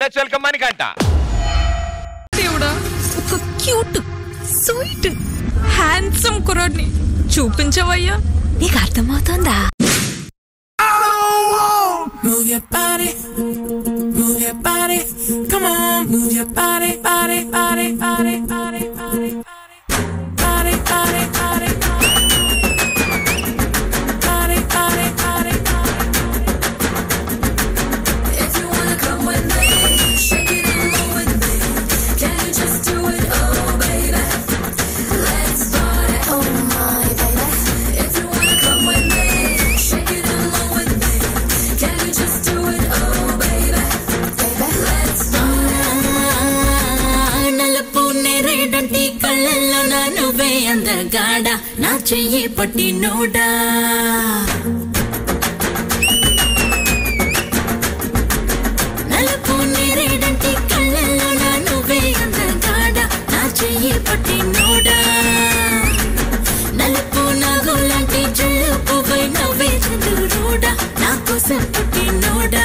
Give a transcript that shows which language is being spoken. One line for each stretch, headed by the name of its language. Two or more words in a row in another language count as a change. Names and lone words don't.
English: Let's welcome మణికంఠ.
Telugu: దేవుడా, ఒక
English: cute sweet handsome
Telugu: కుర్రాడిని చూపించవయ్యా. నీకు అర్థమవుతుందా?
English: Move your body, move your body, come on, move your body, body, body, body, body, body, body, body, body, body, body, body. If you wanna come with me, shake it and roll with me. Can you just do it, oh baby? Let's party, oh my baby. If you wanna come with me, shake it and roll with me. Can you just do it, oh baby? Let's party.
Telugu: నలుపు నేరేడంటి కళ్ళల్లో నా నువ్వే అందగాడ నా చెయ్యి పట్టి నోడా నలుపు నేరేడంటి కళ్ళల్లో నా నువ్వే అందగాడ నా చెయ్యి పట్టి నోడా నలుపు నాగులాంటి జల్లుపువై నవ్వే చంద్రుడా నా కోసం పుట్టి నోడా